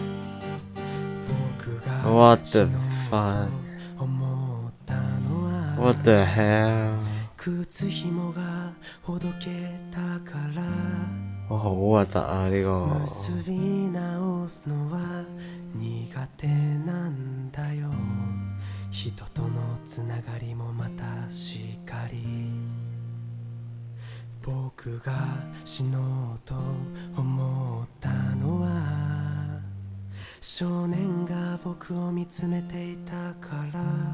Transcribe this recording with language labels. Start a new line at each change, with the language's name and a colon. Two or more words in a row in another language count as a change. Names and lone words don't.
English: What the fuck? What the hell?
Japanese: 靴紐がほどけたから
Cantonese: 好核突啊呢個
Japanese: 結び直すのは苦手なんだよ人とのつながりもまたしかり僕が死のうと思ったのは少年が僕を見つめていたから